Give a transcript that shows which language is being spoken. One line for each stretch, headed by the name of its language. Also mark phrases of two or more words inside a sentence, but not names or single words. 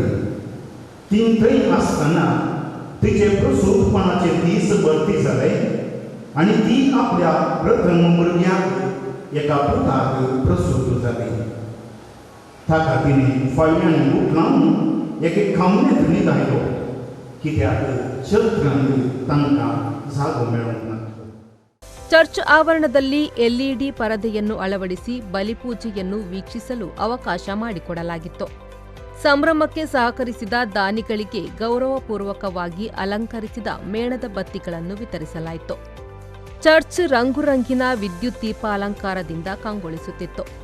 Konkani: ती थंय आसतना तिचे प्रसूतपणाचे दीस भरती जाले आणि ती आपल्या प्रथम भुरग्याक एका पुताक प्रसूत जाली. ताका तिणे फाटल्यान उठलावन एके खावणेंत न्हिदायलो, कित्याक छत्रांत तांकां जागो मेळूंक ना.
Kannada: ಚರ್ಚ್ ಆವರಣದಲ್ಲಿ ಎಲ್ಇಡಿ ಪರದೆಯನ್ನು ಅಳವಡಿಸಿ ಬಲಿಪೂಜೆಯನ್ನು ವೀಕ್ಷಿಸಲು ಅವಕಾಶ ಮಾಡಿಕೊಡಲಾಗಿತ್ತು. ಸಂಭ್ರಮಕ್ಕೆ ಸಹಕರಿಸಿದ ದಾನಿಗಳಿಗೆ ಗೌರವಪೂರ್ವಕವಾಗಿ ಅಲಂಕರಿಸಿದ ಮೇಣದ ಬತ್ತಿಗಳನ್ನು ವಿತರಿಸಲಾಯಿತು. ಚರ್ಚ್ ರಂಗುರಂಗಿನ ವಿದ್ಯುತ್ ದೀಪ ಅಲಂಕಾರದಿಂದ ಕಂಗೊಳಿಸುತ್ತಿತ್ತು.